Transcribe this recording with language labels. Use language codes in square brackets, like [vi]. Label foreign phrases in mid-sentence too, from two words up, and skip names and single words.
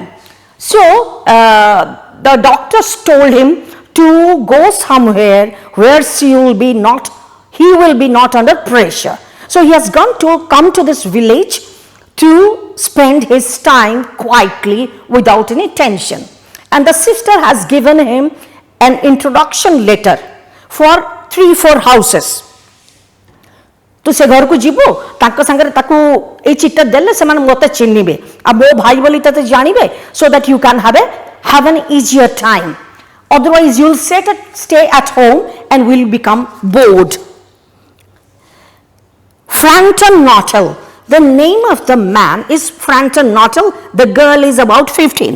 [en] So the doctors told him to go somewhere where he will be not under pressure. So he has come to this village to spend his time quietly without any tension. And the sister has given him an introduction letter for 3-4 houses. [or] ତୁ ସେ ଘର କୋ ଜୀବୋ ତାକୋ ସଙ୍ଗେ ତାକୋ ଏ ଚିଟା ଦେଲେ ସେ ମାନେ ମତେ ଚିହ୍ନିବେ ଆ ମୋ ଭାଇ ବୋଲି ତତେ ଜାଣିବେ [en] so that you can have an easier time. Otherwise, you'll stay at home and will become bored. Franton Knottle. The name of the man is Franton Knottle. The girl is about 15.